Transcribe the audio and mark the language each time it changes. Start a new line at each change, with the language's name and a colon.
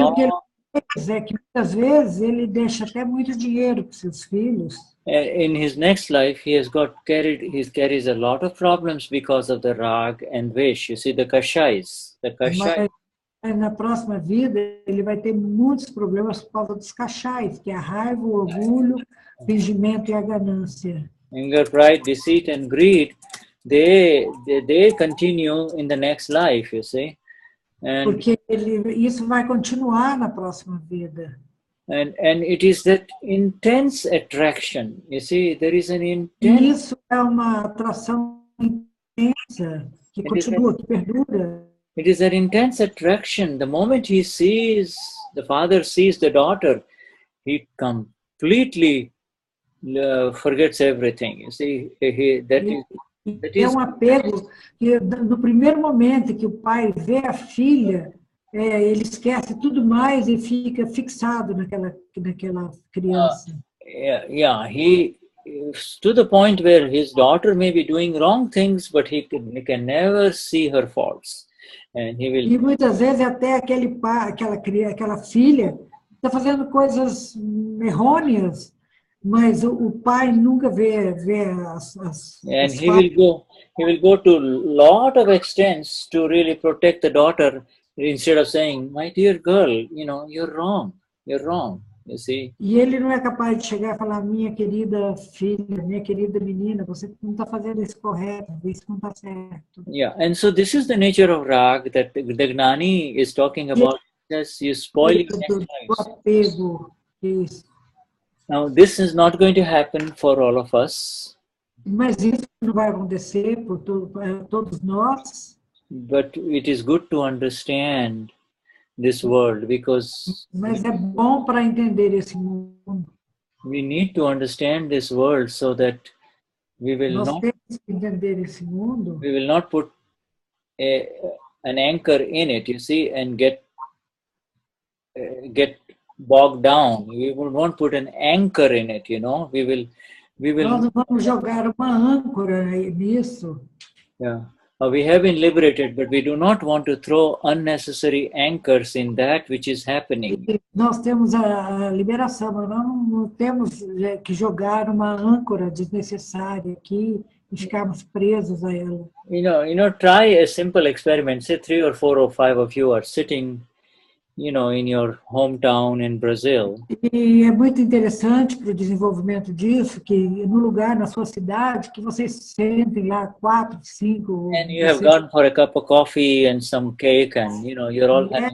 Portuguese: E o que ele faz é que muitas vezes ele deixa até muito dinheiro para seus filhos.
English: In his next life, he carries a lot of problems because of the rag and vish. You see, the kashais.
Portuguese: Mas na próxima vida, ele vai ter muitos problemas por causa dos kashais, que é a raiva, o orgulho, o fingimento e a ganância.
English: Anger, pride, deceit, and greed, they continue in the next life, you see.
Portuguese: Porque isso vai continuar na próxima vida.
English: And it is that intense attraction. You see, there is an intense...
Portuguese: Isso é uma atração intensa, que continua, que perdura.
English: It is that intense attraction. The moment the father sees the daughter, he completely forgets everything. You see,
Portuguese: É um apego que, no primeiro momento que o pai vê a filha, ele esquece tudo mais e fica fixado naquela criança.
English: He to the point where his daughter may be doing wrong things, but he can never see her faults, and he will.
Portuguese: E muitas vezes até aquela filha está fazendo coisas errôneas, mas o pai nunca vê as
English: And he will go to lot of extents to really protect the daughter, instead of saying, "My dear girl, you're wrong, you see."
Portuguese: E ele não é capaz de chegar e falar, minha querida filha, minha querida menina, você não está fazendo isso correto, isso não está certo.
English: Yeah, and so this is the nature of rag that the Gnani is talking about. Yes, you spoiling
Portuguese: do apego, isso.
English: Now, this is not going to happen for all of us.
Portuguese: Mas isso não vai acontecer por todos nós.
English: But it is good to understand this world, because
Portuguese: mas é bom para entender esse mundo.
English: We need to understand this world so that we will
Portuguese: Nós temos que entender esse mundo.
English: We will not put an anchor in it, you see, and get bogged down. We will not put an anchor in it, We will.
Portuguese: Nós não vamos jogar uma âncora nisso.
English: Yeah. We have been liberated, but we do not want to throw unnecessary anchors in that which is happening.
Portuguese: Nós temos a liberação, mas nós não temos que jogar uma âncora desnecessária aqui e ficarmos presos a ela.
English: Try a simple experiment. Say 3 or 4 or 5 of you are sitting, in your hometown in Brazil.
Portuguese: E é muito interessante para o desenvolvimento disso, que no lugar, na sua cidade, que vocês sentem lá 4, 5...
English: And you have gone for a cup of coffee and some cake, and, you're all...